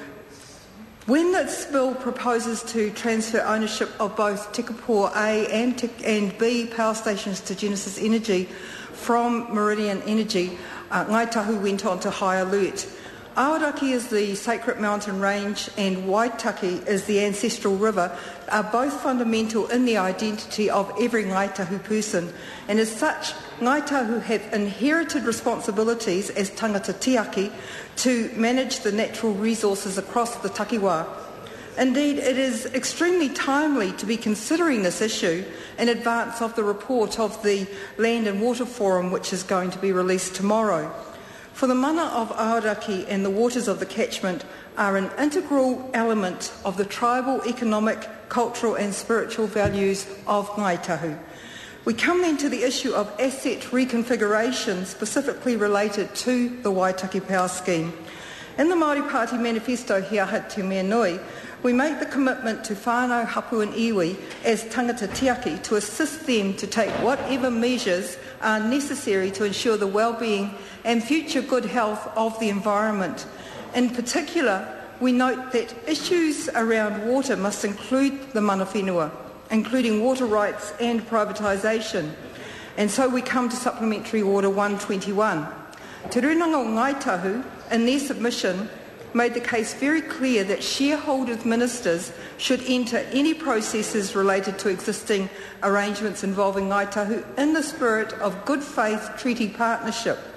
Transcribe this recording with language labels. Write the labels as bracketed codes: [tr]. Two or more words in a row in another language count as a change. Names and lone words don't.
[en] When this bill proposes to transfer ownership of both Tekapō A and B power stations to Genesis Energy from Meridian Energy, Ngāi Tahu went on to high alert. Aoraki is the sacred mountain range and Waitaki is the ancestral river, are both fundamental in the identity of every Ngāi Tahu person, and as such, Ngāi Tahu have inherited responsibilities as [mi] tangata tiaki [en] to manage the natural resources across the takiwā. Indeed, it is extremely timely to be considering this issue in advance of the report of the Land and Water Forum, which is going to be released tomorrow. For the mana of Aoraki and the waters of the catchment are an integral element of the tribal, economic, cultural and spiritual values of Ngāi Tahu. We come then to the issue of asset reconfiguration specifically related to the Waitaki Power Scheme. In the Māori Party manifesto He Aha Te Mea Nui, we make the commitment to whānau, hapu and iwi as [mi] tangata tiaki [en] to assist them to take whatever measures are necessary to ensure the well-being and future good health of the environment. In particular, we note that issues around water must include the [mi] mana whenua, [en] including water rights and privatisation. And so we come to Supplementary Order 121. Te Runanga o Ngāi Tahu, in their submission, made the case very clear that shareholders ministers should enter any processes related to existing arrangements involving Ngāi Tahu in the spirit of good faith treaty partnership.